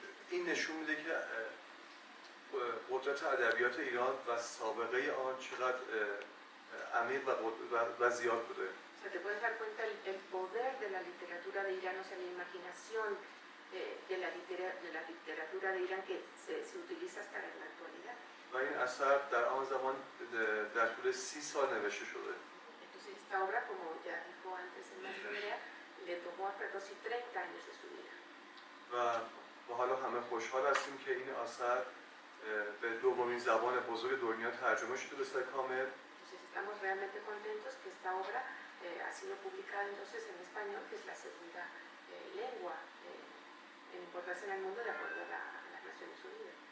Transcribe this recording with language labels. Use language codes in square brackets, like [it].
[fa] این نشون میده که قدرت ادبیات ایران و سابقه آن چقدر عمیق و زیاد بوده. [es] O sea, te puedes dar cuenta el poder de la literatura de Irán, o sea, la imaginación de la literatura de Irán que se utiliza hasta en la actualidad. [fa] و این اثر در آن زمان در طول 30 سال نوشته شده. [es] Entonces esta obra, como ya dijo antes el maestro Berea, le tomó a Ferdowsí 30 años de su vida. [fa] و ما حالا همه خوشحال هستیم که این اثر به دومین زبان بزرگ دنیا ترجمه شده به صورت کامل. [es] Entonces estamos realmente contentos que esta obra ha sido publicada entonces en español, que es la segunda lengua en importancia en el mundo de acuerdo a las Naciones Unidas.